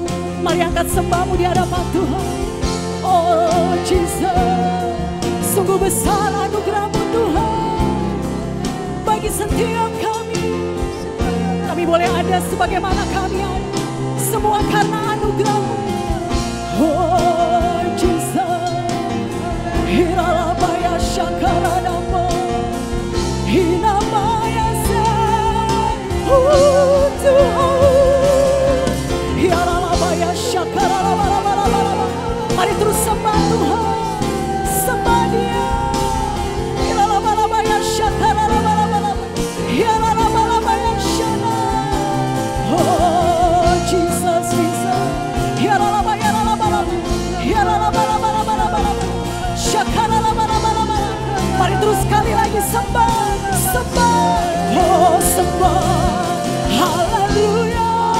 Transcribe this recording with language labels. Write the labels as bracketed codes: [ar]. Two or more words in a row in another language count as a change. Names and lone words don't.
[id] Mari angkat sembahmu di hadapan Tuhan. Oh Jesus, sungguh besar anugerah-Mu Tuhan bagi setiap kami. Kami boleh ada sebagaimana kami ada, semua karena anugerah-Mu. Oh Jesus, Hiralabaya Shakaranamo, Hinamaya Sen, Tuhan, Hiralabaya Shakaranamo. Mari terus sembah Tuhan, sembah Dia. Hiralabaya Shakaranamo, Hiralabaya Shana. Oh Jesus, Jesus, Hiralabaya mari terus sekali lagi sembah, sembah, oh sembah, haleluya.